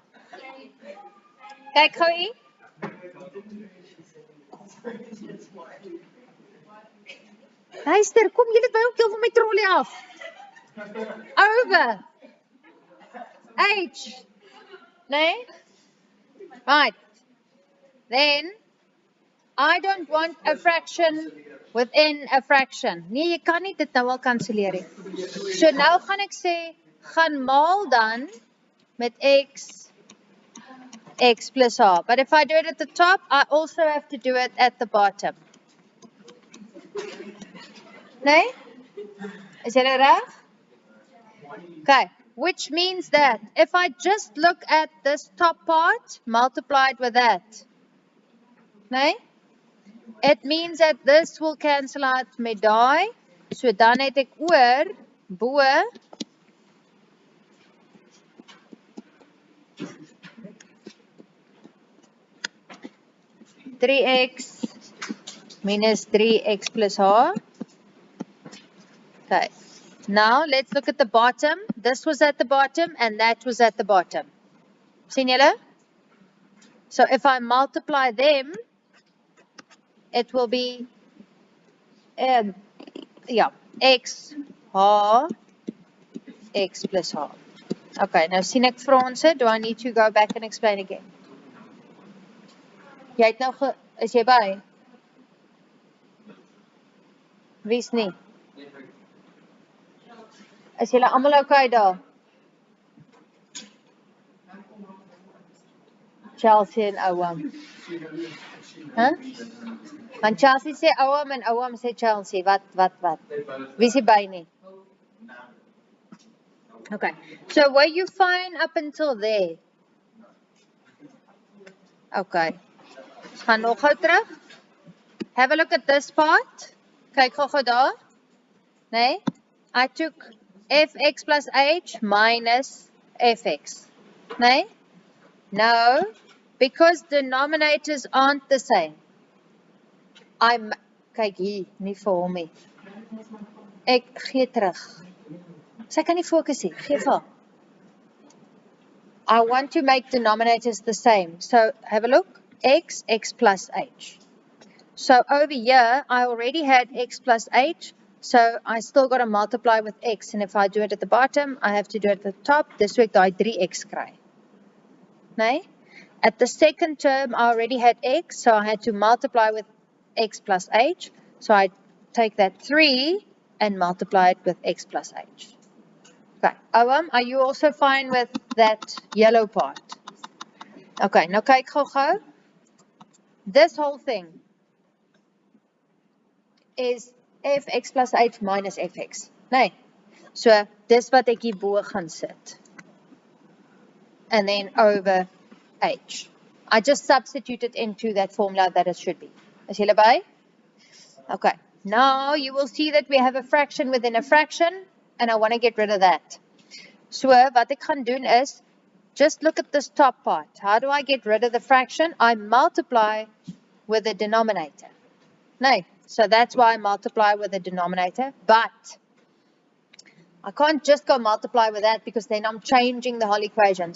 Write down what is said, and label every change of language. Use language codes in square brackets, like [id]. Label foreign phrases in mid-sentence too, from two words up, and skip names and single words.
[af] Kyk gou hier. Luister, kom julle by ook heel van my trolley af. [en] Over. H. [af] Nee? [en] Right. Then, I don't want a fraction within a fraction. [af] Nee, jy kan nie dit nou al kanselleer nie. So nou gaan ek sê, gaan maal dan met x plus h. [en] But if I do it at the top, I also have to do it at the bottom. [af] Nee? Is julle reg? [en] Okay, which means that if I just look at this top part multiplied with that, nee? It means that this will cancel out [af] met daai. So dan het ek oor bo 3x minus 3x plus h. [en] Okay. Now let's look at the bottom. This was at the bottom and that was at the bottom. [af] Sien julle? [en] So if I multiply them, it will be x h x plus h. Okay, now [af] sien ek Franse, [en] do I need to go back and explain again? [af] Jy het nou is jy by? Wie's nie? Is julle almal okay daar? Chelsea en Ouam. Huh? Want Chelsea sê Ouam en Ouam sê Chelsea. Wat? Wie is by nie? [en] Okay. So were you fine up until there? [af] Okay. Gaan nog gou terug. [en] Have a look at this part. [af] Kyk gou daar. Nee? [en] I took fx plus h minus fx. Nee? No, because denominators aren't the same. [af] Kyk hier, nie vir hom nie. Ek gee terug. Sy kan nie fokus nie, gee vir. [en] I want to make denominators the same. So have a look. X plus h. So over here, I already had x plus h. So I still got to multiply with x. And if I do it at the bottom, I have to do it at the top. This week, I 3x kry. Nee? At the second term, I already had x, so I had to multiply with x plus h. So I take that 3 and multiply it with x plus h. Okay, Owen, are you also fine with that yellow part? [af] Okay, nou kyk gou-gou. [en] This whole thing is fx plus h minus fx. Nee. [af] So, dis wat ek hierbo gaan sit. [en] And then over h. I just substituted into that formula that it should be. [af] Is julle by? Okay. [en] Now you will see that we have a fraction within a fraction, and I want to get rid of that. [af] So wat ek gaan doen is, [en] just look at this top part. How do I get rid of the fraction? I multiply with the denominator. No, so that's why I multiply with the denominator, but I can't just go multiply with that because then I'm changing the whole equation.